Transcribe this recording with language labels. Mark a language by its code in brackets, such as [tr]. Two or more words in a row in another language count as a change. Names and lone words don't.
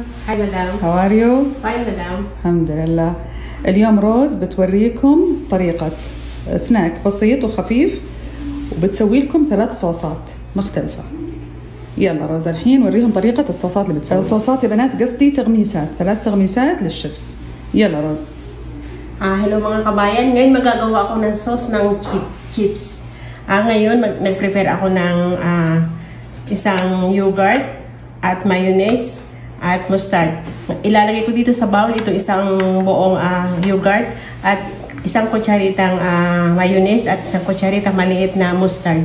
[en] Hi madam. How are you? Fine madam. [ar] الحمد لله. اليوم روز بتوريكم طريقة سناك بسيط وخفيف وبتسوي لكم 3 صوصات مختلفة. يلا روز الحين وريهم طريقة الصوصات اللي بتسوي. الصوصات يا بنات قصدي تغميسات، 3 تغميسات للشيبس. يلا روز. [tl] Hello mga kabayan. Ngayon magagawa ako ng sauce ng chips. Ngayon nag-prepare ako ng isang yogurt at mayonnaise at mustard. Ilalagay ko dito sa bowl ito isang buong yogurt at isang kutsaritang mayonnaise at isang kutsaritang maliit na mustard.